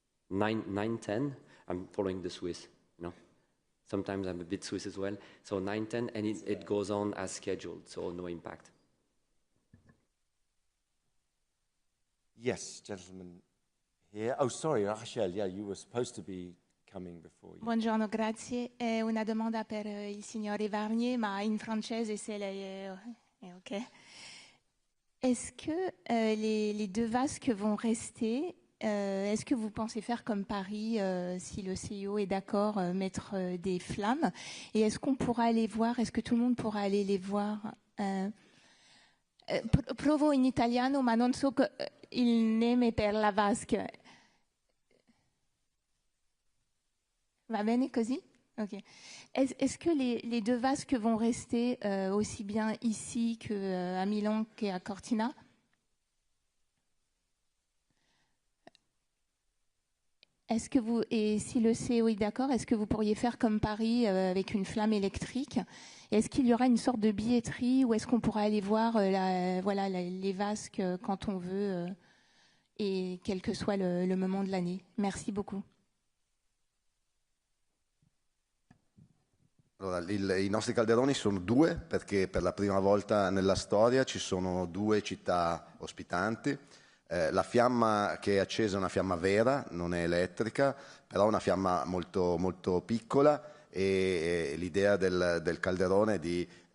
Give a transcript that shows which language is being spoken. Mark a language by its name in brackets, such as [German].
[English] 9-10. I'm following the Swiss, you know. Sometimes I'm a bit Swiss as well. So 9-10, and it goes on as scheduled, so no impact. Yes, gentleman here. Oh, sorry, Rachel, yeah, you were supposed to be coming before. [Italian] Buongiorno, grazie. Una domanda per il signore Varnier, ma in francese se lei è OK. [French] Est-ce que les deux vasques vont rester? Est-ce que vous pensez faire comme Paris, si le CEO est d'accord, mettre des flammes? Et est-ce qu'on pourra aller voir, est-ce que tout le monde pourra aller les voir? [Italian] Provo in italiano, ma non so il nome per la vasca. Va bene così? Ok. [French] Est-ce que les deux vasques vont rester aussi bien ici qu'à Milan qu'à Cortina? Est-ce que vous, et si le CEO est d'accord, est-ce que vous pourriez faire comme Paris avec une flamme électrique? Est-ce qu'il y aura une sorte de billetterie ou est-ce qu'on pourra aller voir les vasques quand on veut et quel que soit le moment de l'année? Merci beaucoup. [Italian] Allora, i nostri calderoni sono due perché per la prima volta nella storia ci sono due città ospitanti. La fiamma che è accesa è una fiamma vera, non è elettrica, però è una fiamma molto, molto piccola e l'idea del calderone è di